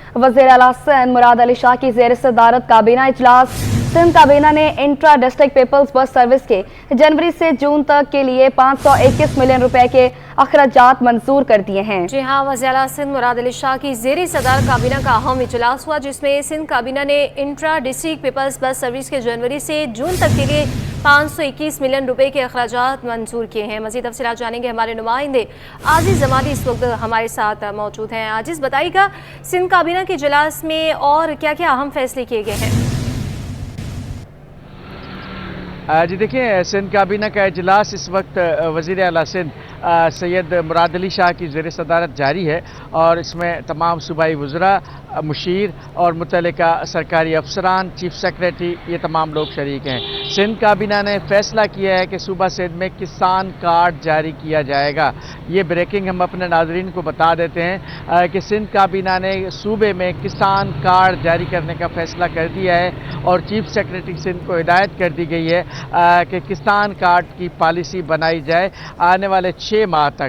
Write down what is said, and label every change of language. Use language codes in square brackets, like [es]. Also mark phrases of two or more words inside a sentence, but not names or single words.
[ur] وزیر اعلیٰ سندھ مراد علی شاہ کی زیر صدارت کابینہ اجلاس. سندھ کابینہ نے انٹرا ڈسٹرکٹ پیپلز بس سروس کے جنوری سے جون تک کے لیے 521 ملین روپے کے اخراجات منظور کر دیے ہیں. جی ہاں, وزیر اعلیٰ سندھ مراد علی شاہ کی زیر صدارت کابینہ کا اہم اجلاس ہوا، جس میں سندھ کابینہ نے انٹرا ڈسٹرکٹ پیپلز بس سروس کے جنوری سے جون تک کے لیے 521 ملین روپے کے اخراجات منظور کیے ہیں. مزید تفصیلات جانیں گے، ہمارے نمائندے عاجز جمادی اس وقت ہمارے ساتھ موجود ہیں. عاجز، بتائیے گا سندھ کابینہ کے اجلاس میں اور کیا کیا اہم فیصلے کیے گئے ہیں? جی دیکھیے، سندھ کابینہ کا اجلاس اس وقت وزیر اعلیٰ سندھ سید مراد علی شاہ کی زیر صدارت جاری ہے اور اس میں تمام صوبائی وزرا، مشیر اور متعلقہ سرکاری افسران, [en] chief secretary, [ur] یہ تمام لوگ شریک ہیں. سندھ کابینہ نے فیصلہ کیا ہے کہ صوبہ سندھ میں کسان کارڈ جاری کیا جائے گا. یہ بریکنگ ہم اپنے ناظرین کو بتا دیتے ہیں کہ سندھ کابینہ نے صوبے میں کسان کارڈ جاری کرنے کا فیصلہ کر دیا ہے اور [en] chief secretary [ur] سندھ کو ہدایت کر دی گئی ہے کہ کسان کارڈ کی پالیسی بنائی جائے آنے والے 6 ماہ تک.